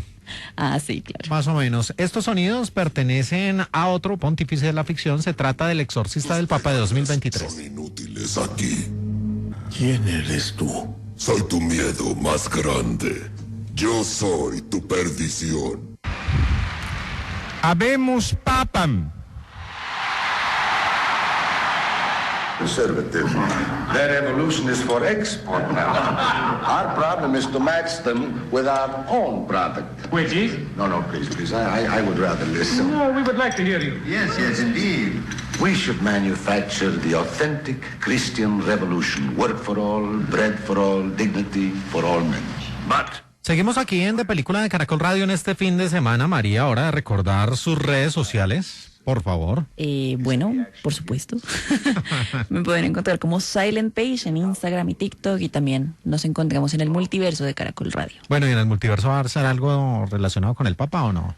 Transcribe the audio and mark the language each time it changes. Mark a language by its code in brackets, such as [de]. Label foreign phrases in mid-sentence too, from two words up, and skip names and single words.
[es] Ah, sí, claro. Más o menos. Estos sonidos pertenecen a otro pontífice de la ficción. Se trata del exorcista del Papa de 2023. Son inútiles aquí. ¿Quién eres tú? Soy tu miedo más grande. Yo soy tu perdición. [la] Habemus papam. [en] Conservative. Their evolution is for export now. Our problem is to match them with our own product. Which is? No, please. I would rather listen. No, we would like to hear you. Yes, indeed. We should manufacture the authentic Christian revolution. Work for all, bread for all, dignity for all men. But [es] Seguimos aquí en De Película de Caracol Radio en este fin de semana. María, hora de recordar sus redes sociales. Por favor. Bueno, por supuesto. Me pueden encontrar como Silent Page en Instagram y TikTok, y también nos encontramos en el multiverso de Caracol Radio. Bueno, ¿y en el multiverso va a ser algo relacionado con el Papa o no?